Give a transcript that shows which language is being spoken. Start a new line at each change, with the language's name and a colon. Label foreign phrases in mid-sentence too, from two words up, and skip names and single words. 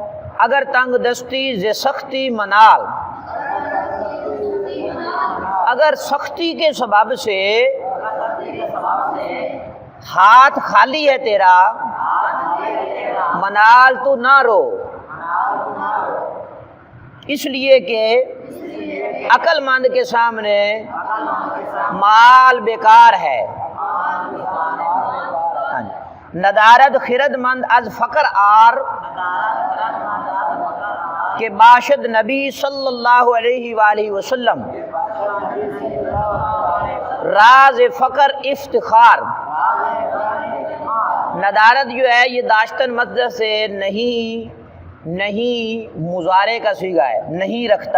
Persian: اگر تنگ دستی ز سختی منال،
Urdu: اگر سختی کے سبب سے ہاتھ خالی ہے تیرا، منال تو نہ رو، اس لیے کہ عقل مند کے سامنے مال بیکار ہے۔
Persian: ندارد خرد مند از فقر آر، کہ باشد نبی
Arabic: صلی اللہ علیہ وآلہ وسلم
Persian: راز فقر افتخار۔
Urdu: ندارت جو ہے یہ داشتن مصدر سے نہیں مضارع کا صیغہ ہے، نہیں رکھتا۔